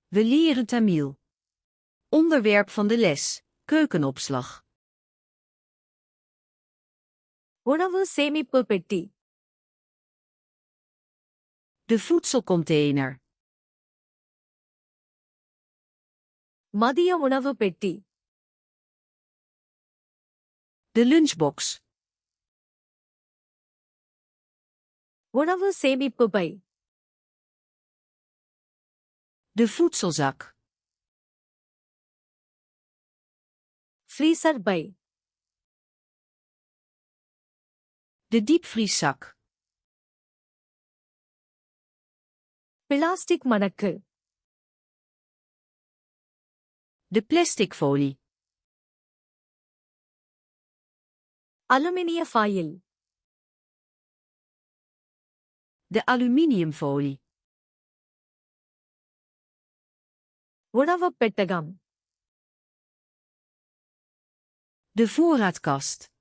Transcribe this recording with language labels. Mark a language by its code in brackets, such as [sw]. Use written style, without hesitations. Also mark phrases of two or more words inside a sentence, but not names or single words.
[nl] We leren Tamil. Onderwerp van de les: keukenopslag. [ta] உணவு சேமிப்பு பெட்டி. [nl] De voedselcontainer. [ta] மதிய உணவு பெட்டி. [nl] De lunchbox. [ta] உணவு சேமிப்பு பை. [nl] De voedselzak. [ta] ஃப்ரீசர் பை. [nl] De diepvrieszak. [ta] பிளாஸ்டிக் மடக்கு. [nl] De plastic folie. [en] aluminium foil. [nl] De aluminiumfolie. [ta] உணவுப் பெட்டகம். [nl] De voorraadkast.